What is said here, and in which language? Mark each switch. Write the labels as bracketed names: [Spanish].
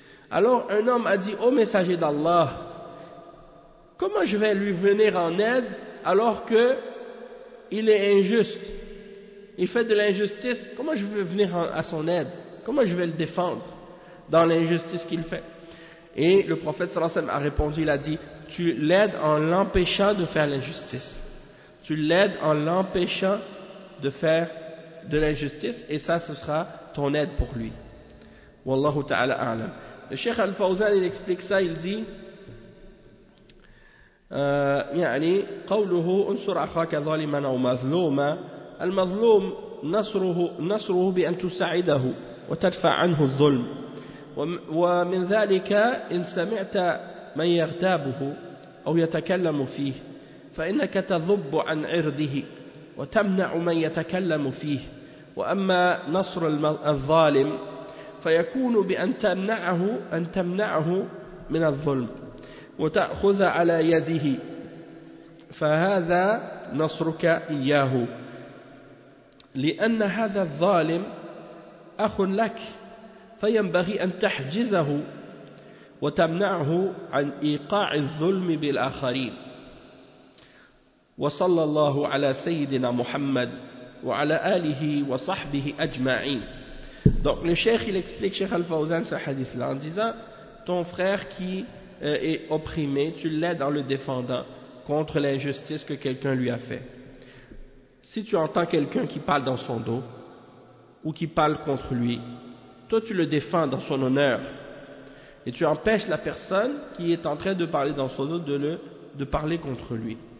[French] Alors un homme a dit: ô messager d'Allah, comment je vais lui venir en aide alors que il est injuste, il fait de l'injustice, comment je vais venir à son aide, comment je vais le défendre dans l'injustice qu'il fait? Et le prophète sallallahu alayhi wa sallam a répondu, il a dit: tu l'aides en l'empêchant de faire l'injustice, tu l'aides en l'empêchant de faire de l'injustice, et ça ce sera ton aide pour lui. [Arabic] Wallahu ta'ala a'lam. [French] Le cheikh Al-Fawzan il explique ça, il dit [Arabic] يعني قوله انصر اخاك ظالما او مظلوما المظلوم نصره بان تساعده وتدفع عنه الظلم ومن ذلك ان سمعت من يغتابه او يتكلم فيه فانك تذب عن عرضه وتمنع من يتكلم فيه واما نصر الظالم فيكون بان تمنعه من الظلم وتأخذ على يده فهذا نصرك إياه لأن هذا الظالم أخ لك فينبغي أن تحجزه وتمنعه عن إيقاع الظلم بالآخرين وصلى الله على سيدنا محمد وعلى آله وصحبه أجمعين. [French] Donc le cheikh il explique, cheikh Al-Fawzan, ce hadith là en disant: ton frère qui est opprimé, tu l'aides en le défendant contre l'injustice que quelqu'un lui a fait. Si tu entends quelqu'un qui parle dans son dos ou qui parle contre lui, toi tu le défends dans son honneur et tu empêches la personne qui est en train de parler dans son dos de parler contre lui.